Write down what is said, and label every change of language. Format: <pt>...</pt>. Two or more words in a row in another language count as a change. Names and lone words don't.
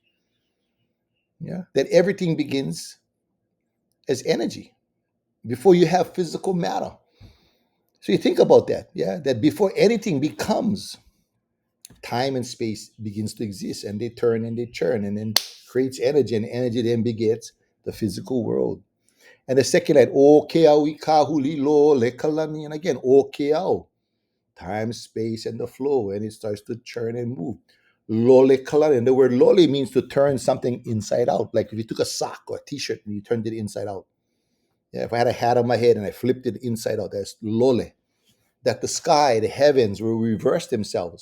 <en>Yeah, that everything begins as energy before you have physical matter. So you think about that. Yeah, that before anything becomes, time and space begins to exist, and they turn and they churn, and then creates energy, and energy then begets the physical world. And the second line,</en> <haw>o keau I kahuli lo le kalani, and again, o keau,</haw> <en>time, space, and the flow, and it starts to churn and move.</en> <haw>Lole kalani,</haw> <en>and the word lole means to turn something inside out. Like if you took a sock or a t-shirt and you turned it inside out. Yeah, if I had a hat on my head and I flipped it inside out, that's lole. That the sky, the heavens will reverse themselves.</en>